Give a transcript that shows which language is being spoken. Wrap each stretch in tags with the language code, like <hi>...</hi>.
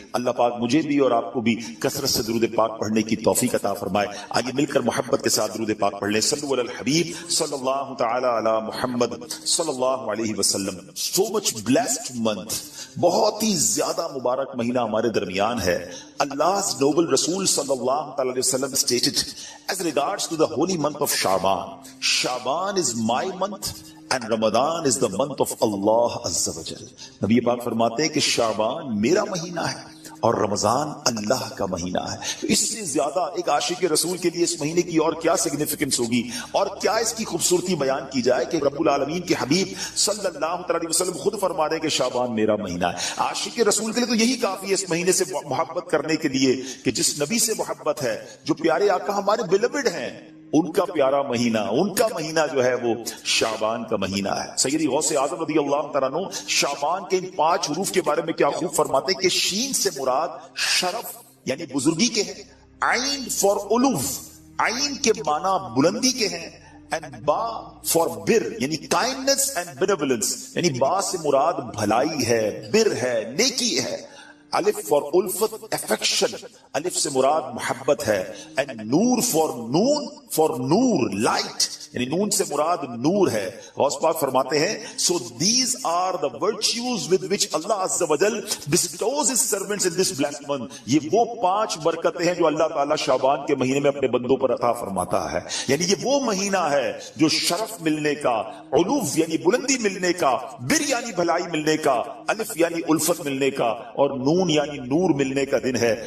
<ur>اللہ پاک مجھے بھی اور آپ کو بھی کثرت سے درود پاک پڑھنے کی توفیق عطا فرمائے. آئیے مل کر محبت کے ساتھ درود پاک پڑھ لیں. صلو علی الحبیب صلی اللہ تعالی علی محمد صلی اللہ علیہ وسلم. سو مچ بلیسڈ منتھ، بہت ہی زیادہ مبارک مہینہ ہمارے درمیان ہے.</ur> <en>Allah's noble Rasul sallallahu alaihi wasallam stated as regards to the holy month of Shaban is my month and Ramadan is the month of Allah Azza wa Jal.</en> <ur>نبی پاک فرماتے ہیں کہ شعبان میرا مہینہ ہے اور رمضان اللہ کا مہینہ ہے. اس سے زیادہ ایک عاشق رسول کے لیے اس مہینے کی اور کیا سگنیفیکنس ہوگی اور کیا اس کی خوبصورتی بیان کی جائے کہ رب العالمین کے حبیب صلی اللہ علیہ وسلم خود فرما رہے ہیں کہ شعبان میرا مہینہ ہے. عاشق رسول کے لیے تو یہی کافی ہے اس مہینے سے محبت کرنے کے لیے کہ جس نبی سے محبت ہے، جو پیارے آقا ہمارے بیلوڈ ہیں، ان کا پیارا مہینہ، ان کا مہینہ جو ہے وہ شعبان کا مہینہ ہے. سیدی غوث اعظم رضی اللہ تعالیٰ عنہ شعبان کے ان 5 حروف کے بارے میں کیا خوب فرماتے ہیں کہ شین سے مراد شرف یعنی بزرگی کے ہیں، عین فار علوف، عین کے معنی بلندی کے ہیں، and با for بر یعنی</ur> <en>kindness and benevolence</en> <ur>یعنی با سے مراد بھلائی ہے، بر ہے، نیکی ہے. الف فار الفت افیکشن، الف سے مراد محبت ہے. And Noor for Noor light یعنی نون سے مراد نور ہے. غوث پاک فرماتے ہیں</ur> <en>so these are the virtues with which Allah Azza wa Jal bestows his servants in this blessed month.</en> <ur>یہ وہ 5 برکتیں ہیں جو اللہ تعالیٰ شعبان کے مہینے میں اپنے بندوں پر عطا فرماتا ہے. یعنی یہ وہ مہینہ ہے جو شرف ملنے کا، علوف یعنی بلندی ملنے کا، بر یعنی بھلائی ملنے کا، الف یعنی الفت ملنے کا، اور نون یعنی نور ملنے کا دن ہے.</ur>